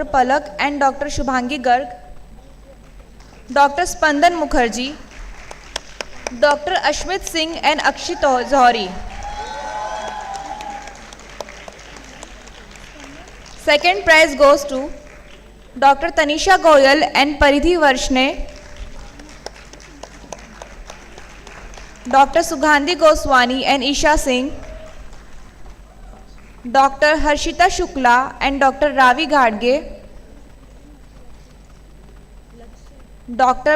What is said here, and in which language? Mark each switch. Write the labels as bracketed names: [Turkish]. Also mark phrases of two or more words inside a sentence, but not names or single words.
[English] Palak and Dr. Shubhangi Garg. Dr. Spandan Mukherjee. Dr. Ashmit Singh and Akshit Zohri. Second prize goes to Dr. Tanisha Goyal and Paridhi Varshne. Dr. Sugandhi Goswani and Isha Singh. Dr. Harshita Shukla and Dr. Ravi Ghadge. Dr.